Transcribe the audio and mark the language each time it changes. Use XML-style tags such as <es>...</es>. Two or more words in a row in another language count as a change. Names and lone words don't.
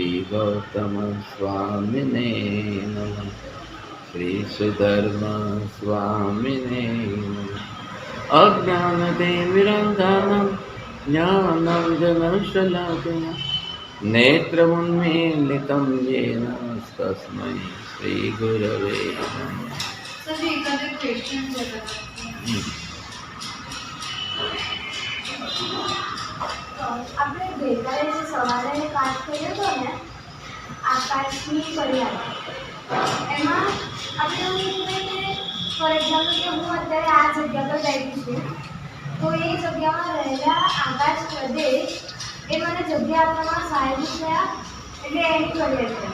<sa>गौतम स्वामिने नमः श्री सुधर्म स्वामिने नमः अज्ञानतिमिरान्धनं ज्ञानं जनशलाकया नेत्रमुन्मीलितं येन तस्मै श्रीगुरवे नमः।</sa> <gu>આપણે ગઈકાલે જે સવારે પાઠ કર્યો હતો ને આકાશની પર્યાય એમાં આપણે એવું કહીએ કે</gu> <en>for example</en> <gu>કે હું અત્યારે આ જગ્યા પર બેઠી છું તો એ જગ્યામાં રહેલા આકાશ પ્રદેશ એ મને જગ્યા આપવામાં સહાયક થયા એટલે એની પર્યાય છે।</gu>